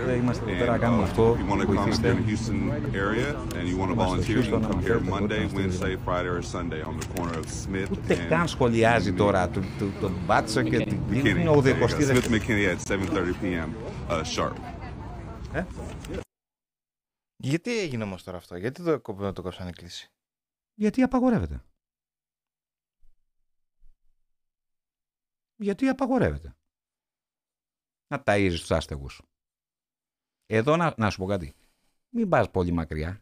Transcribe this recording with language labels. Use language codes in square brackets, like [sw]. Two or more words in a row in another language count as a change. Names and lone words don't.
[en] And if you want to come here in the Houston area and you want to volunteer, you can come here Monday, Wednesday, Friday, or Sunday on the corner of Smith and Smith McKinney at 7:30 p.m. Sharp. [el] Γιατί έγινε όμως τώρα αυτό, γιατί το κόψανε κλείσει? Γιατί απαγορεύεται. Γιατί απαγορεύεται. Να ταΐζεις τους άστεγους. Εδώ να σου πω κάτι. Μην πας πολύ μακριά.